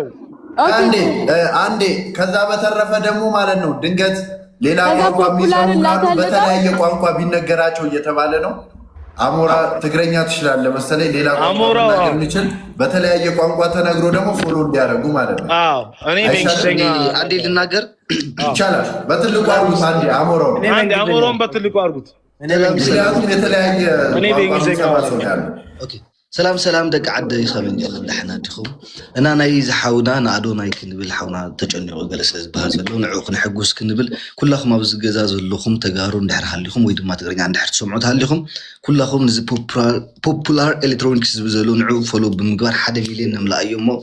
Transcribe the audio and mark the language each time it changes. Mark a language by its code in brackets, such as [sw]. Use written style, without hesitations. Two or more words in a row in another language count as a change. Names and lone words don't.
[am] አንዴ ከዛ በተረፈ ደግሞ ማለት ነው ድንገት ሌላ ቋንቋ የሚሰሩ ካሉ በተለያየ ቋንቋ ቢነገራቸው እየተባለ ነው። አሞራ ትግረኛ ትችላለህ መሰለኝ። ሌላ ቋንቋ መናገር የሚችል በተለያየ ቋንቋ ተነግሮ ደግሞ ፎሎ እንዲያደርጉ ማለት ነው። አዎ እኔ በእንግሊዝኛ አንዴ ልናገር ይቻላል። በትልቁ አድርጉት። አንዴ አሞራውን በትልቁ አድርጉት። ምክንያቱም የተለያየ እኔ በእንግሊዝኛ [ti] ኦኬ ሰላም ደቂ ዓደይ ኸመይ ደሕና ዲኹም እና ናይ ዝሓውና ንኣዶናይ ክንብል ሓውና ተጨኒቑ ገለ ስለ ዝበሃል ዘሎ ንዕኡ ክንሕጉስ ክንብል ኩላኹም ኣብዚ ገዛ ዘለኹም ተጋሩ እንድሕር ሃሊኹም ወይ ድማ ትግርኛ እንድሕር ትሰምዑ ሃሊኹም ኩላኹም ንዚ ፖፑላር ኤሌክትሮኒክስ ዝብል ዘሎ ንዕኡ ፎሎ ብምግባር 1 ሚልዮን ነምላእ እዩ እሞ